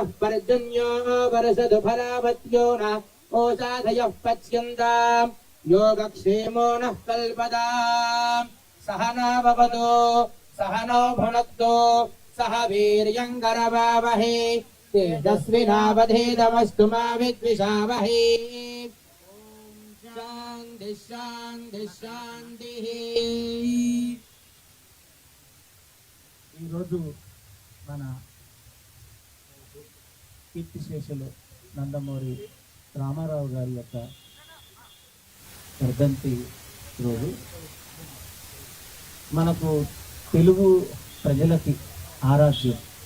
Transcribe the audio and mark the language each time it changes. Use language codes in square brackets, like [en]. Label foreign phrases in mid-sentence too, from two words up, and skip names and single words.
[sa] पर्जन्यो वर्षतु फलावत्यो न ओषाधयः पच्यन्ताम् योगक्षेमो नः कल्पताम् सहना भवतु सहनौ भुनक्तु सह वीर्यङ्करवावहै तेजस्विनावधीतमस्तु मा विद्विषावहै शान्ति शान्ति शान्तिः [te] ఈరోజు మన కీర్తిశేషులు నందమూరి రామారావు గారి యొక్క వర్ధంతి రోజు. మనకు తెలుగు ప్రజలకి ఆరాధ్యం.